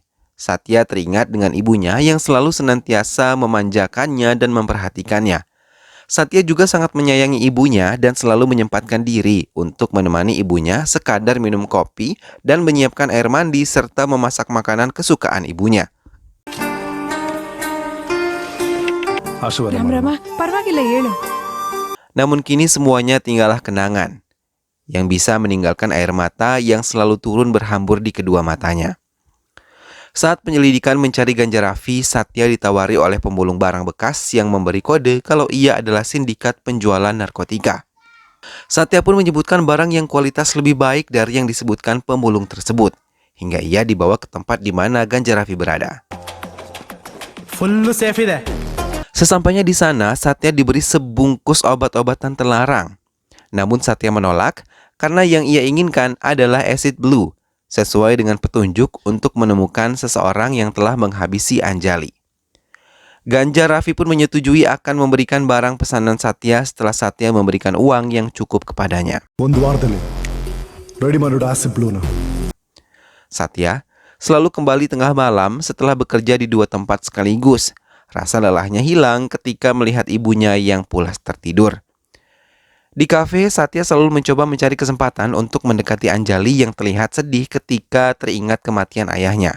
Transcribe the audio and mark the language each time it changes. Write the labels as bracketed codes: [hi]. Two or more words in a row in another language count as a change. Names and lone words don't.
[id] Satya teringat dengan ibunya yang selalu senantiasa memanjakannya dan memperhatikannya. Satya juga sangat menyayangi ibunya dan selalu menyempatkan diri untuk menemani ibunya sekadar minum kopi dan menyiapkan air mandi serta memasak makanan kesukaan ibunya. Rama, [kn] parವಾಗಿಲ್ಲ ಹೇಳು. [id] Namun kini semuanya tinggallah kenangan yang bisa meninggalkan air mata yang selalu turun berhambur di kedua matanya. Saat penyelidikan mencari Ganjar Raffi, Satya ditawari oleh pemulung barang bekas yang memberi kode kalau ia adalah sindikat penjualan narkotika. Satya pun menyebutkan barang yang kualitas lebih baik dari yang disebutkan pemulung tersebut, hingga ia dibawa ke tempat di mana Ganja Raffi berada. [kn] ಫುಲ್ಲು ಸೇಫ್ ಇದೆ. [id] Sesampainya di sana, Satya diberi sebungkus obat-obatan terlarang. Namun Satya menolak karena yang ia inginkan adalah acid blue, sesuai dengan petunjuk untuk menemukan seseorang yang telah menghabisi Anjali. Ganja Raffi pun menyetujui akan memberikan barang pesanan Satya setelah Satya memberikan uang yang cukup kepadanya. [kn] ಒಂದು ವಾರದಲ್ಲಿ ರೆಡಿ ಮಾಡಿಡು ಆಸಿಡ್ ಬ್ಲೂನ. [id] Satya selalu kembali tengah malam setelah bekerja di 2 tempat sekaligus. Rasa lelahnya hilang ketika melihat ibunya yang pulas tertidur. Di kafe, Satya selalu mencoba mencari kesempatan untuk mendekati Anjali yang terlihat sedih ketika teringat kematian ayahnya.